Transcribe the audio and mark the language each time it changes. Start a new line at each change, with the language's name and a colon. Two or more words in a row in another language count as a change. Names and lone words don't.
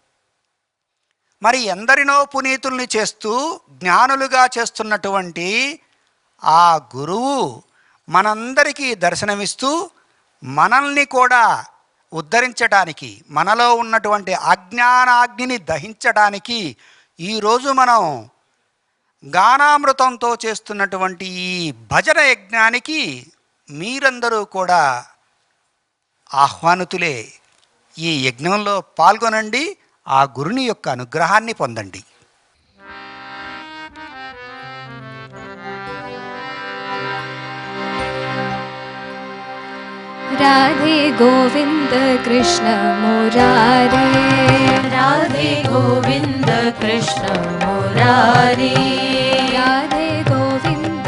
Telugu: మరి ఎందరినో పునీతుల్ని చేస్తూ జ్ఞానులుగా చేస్తున్నటువంటి ఆ గురువు మనందరికీ దర్శనమిస్తూ మనల్ని కూడా ఉద్ధరించడానికి, మనలో ఉన్నటువంటి అజ్ఞానాగ్నిని దహించడానికి ఈరోజు మనం గానామృతంతో చేస్తున్నటువంటి ఈ భజన యజ్ఞానికి మీరందరూ కూడా ఆహ్వానితులే. ఈ యజ్ఞంలో పాల్గొనండి, ఆ గురుని యొక్క అనుగ్రహాన్ని పొందండి.
Sanskrit: राधे गोविंद कृष्ण मुरारे, राधे गोविंद कृष्ण मुरारे, राधे गोविंद